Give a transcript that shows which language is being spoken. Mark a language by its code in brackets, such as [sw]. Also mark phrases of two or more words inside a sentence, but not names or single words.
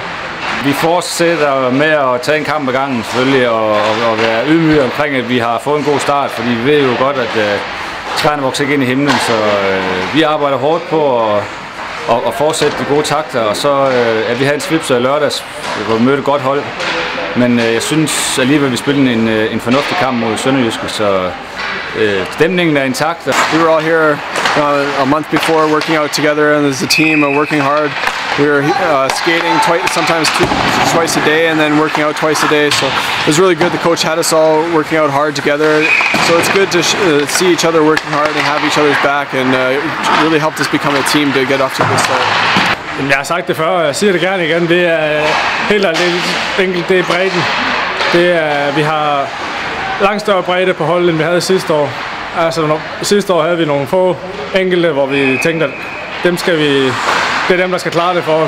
[da] Vi fortsætter med at tage en kamp ad gangen selvfølgelig, og være ydmyge omkring, at vi har fået en god start, fordi vi ved jo godt, at træerne vokser ikke ind i himlen, så vi arbejder hårdt på at fortsætte de gode takter, og så at vi havde en Svipser i lørdags, hvor vi mødte et godt hold, men jeg synes alligevel, at vi spillede en fornuftig kamp mod Sønderjyske, så stemningen er intakt. [en] We were all here a month before, working out together and as a team and working hard. We were skating sometimes twice a day and then working out twice a day. So it was really good. The coach had us all working out hard together. So it's good to see each other working hard and have each other's back, and it really helped us become a team to get off to a good start. [da] Jeg har sagt det før, og jeg siger det gerne igen. Det er helt enkelt, det er bredden. Vi har langt større bredde på holdet, end vi havde sidste år. Altså, sidste år havde vi nogle få enkelte, hvor vi tænkte, at det er dem, der skal klare det for os.